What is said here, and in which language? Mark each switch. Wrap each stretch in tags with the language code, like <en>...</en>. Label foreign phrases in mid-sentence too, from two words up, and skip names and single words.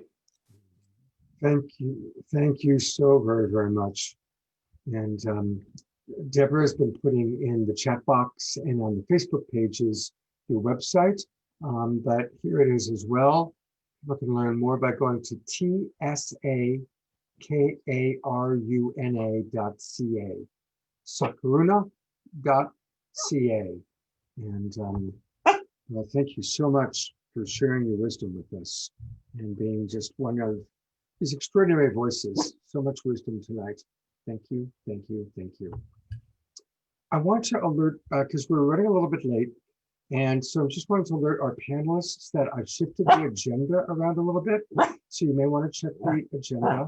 <en>Thank you. Thank you so very, very much. And Deborah has been putting in the chat box and on the Facebook pages your website, but here it is as well. You can learn more by going to tsakaruna.ca, sakaruna.ca. And well, thank you so much for sharing your wisdom with us and being just one of these extraordinary voices. So much wisdom tonight. Thank you, thank you, thank you. I want to alert, because we're running a little bit late, and so I just wanted to alert our panelists that I've shifted the agenda around a little bit, so you may want to check the agenda.</en>